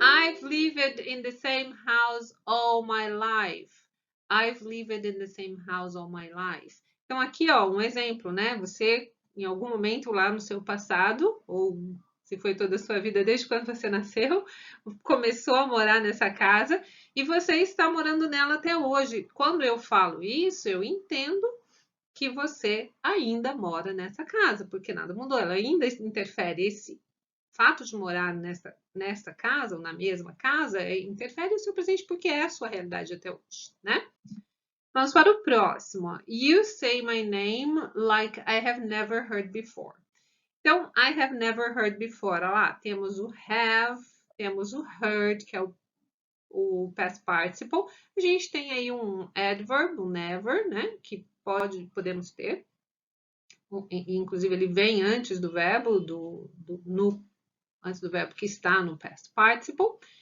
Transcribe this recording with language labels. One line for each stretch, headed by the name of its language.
English: I've lived in the same house all my life. I've lived in the same house all my life.
Portuguese: Então, aqui, ó, um exemplo, né? Você, em algum momento lá no seu passado, ou se foi toda a sua vida desde quando você nasceu, começou a morar nessa casa e você está morando nela até hoje. Quando eu falo isso, eu entendo que você ainda mora nessa casa, porque nada mudou. Ela ainda interfere esse fato de morar nessa casa ou na mesma casa interfere no seu presente porque é a sua realidade até hoje, né? Vamos para o próximo. You say my name like I have never heard before. Então, I have never heard before. Olha lá, temos o have, temos o heard, que é o past participle. A gente tem aí um adverb, um never, né? Que podemos ter. Inclusive, ele vem antes do verbo, antes do verbo que está no past participle.